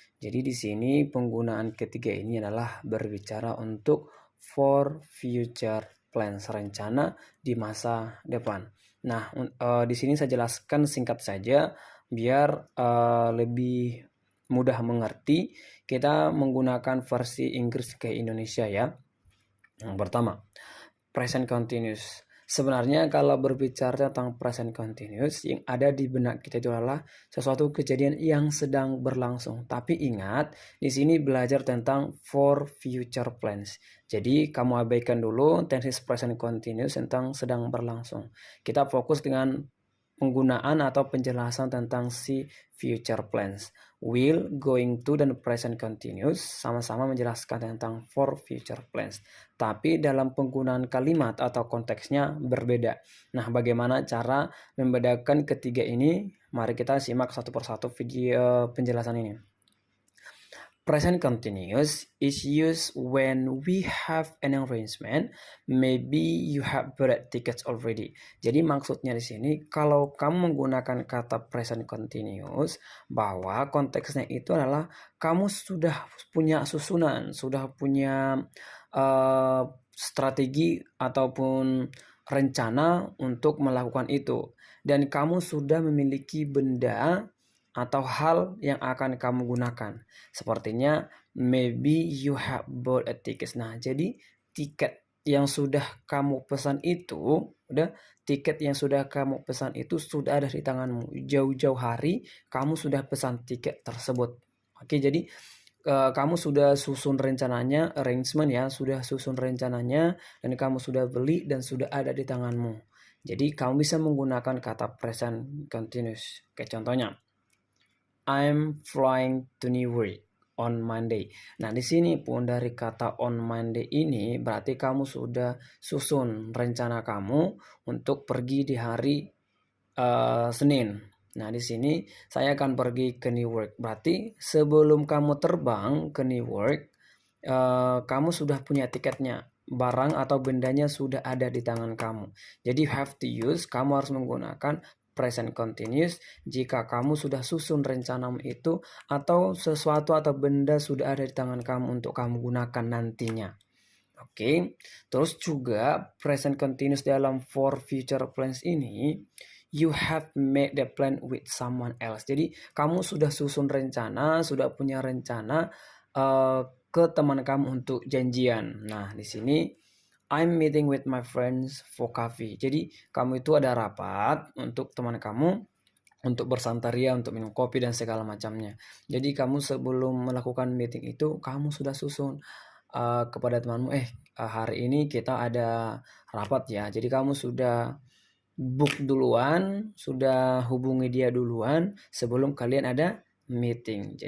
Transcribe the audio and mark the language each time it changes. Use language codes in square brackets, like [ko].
[id] Jadi di sini penggunaan ketiga ini adalah berbicara untuk [en] for future plans, [id] rencana di masa depan. Nah, di sini saya jelaskan singkat saja biar lebih mudah mengerti. Kita menggunakan versi Inggris ke Indonesia ya. Yang pertama, present continuous. Sebenarnya kalau berbicara tentang present continuous, yang ada di benak kita itu adalah sesuatu kejadian yang sedang berlangsung. Tapi ingat, di sini belajar tentang [en] for future plans. [id] Jadi kamu abaikan dulu tense present continuous tentang sedang berlangsung. Kita fokus dengan penggunaan atau penjelasan tentang si future plans. Will, going to, dan present continuous sama-sama menjelaskan tentang [en] for future plans. [id] Tapi dalam penggunaan kalimat atau konteksnya berbeda. Nah, bagaimana cara membedakan ketiga ini? Mari kita simak satu persatu video penjelasan ini. [en] Present continuous is used when we have an arrangement. Maybe you have bought tickets already. [id] Jadi maksudnya di sini kalau kamu menggunakan kata present continuous, bahwa konteksnya itu adalah kamu sudah punya susunan, sudah punya strategi ataupun rencana untuk melakukan itu, dan kamu sudah memiliki benda atau hal yang akan kamu gunakan. Sepertinya [en] maybe you have bought a ticket. [id] Nah, jadi tiket yang sudah kamu pesan itu, tiket yang sudah kamu pesan itu sudah ada di tanganmu. Jauh-jauh hari kamu sudah pesan tiket tersebut. Oke, jadi kamu sudah susun rencananya, arrangement ya, sudah susun rencananya, dan kamu sudah beli dan sudah ada di tanganmu. Jadi kamu bisa menggunakan kata present continuous. Kayak contohnya, [en] I'm flying to New York on Monday. [id] Nah, di sini pun dari kata [en] on Monday [id] ini berarti kamu sudah susun rencana kamu untuk pergi di hari Senin. Nah, di sini saya akan pergi ke New York. Berarti sebelum kamu terbang ke New York, kamu sudah punya tiketnya. Barang atau bendanya sudah ada di tangan kamu. Jadi [en] have to use, [id] kamu harus menggunakan present continuous jika kamu sudah susun rencanamu itu atau sesuatu atau benda sudah ada di tangan kamu untuk kamu gunakan nantinya. Oke, terus juga [en] present continuous [id] dalam [en] for future plans [id] ini, [en] you have made the plan with someone else. [id] Jadi kamu sudah susun rencana, sudah punya rencana ke teman kamu untuk janjian. Nah, di sini [en] I'm meeting with my friends for coffee. [id] Jadi kamu itu ada rapat untuk teman kamu untuk bersantaria, untuk minum kopi dan segala macamnya. Jadi kamu sebelum melakukan meeting itu kamu sudah susun kepada temanmu, hari ini kita ada rapat ya. Jadi kamu sudah book duluan, sudah hubungi dia duluan sebelum kalian ada meeting.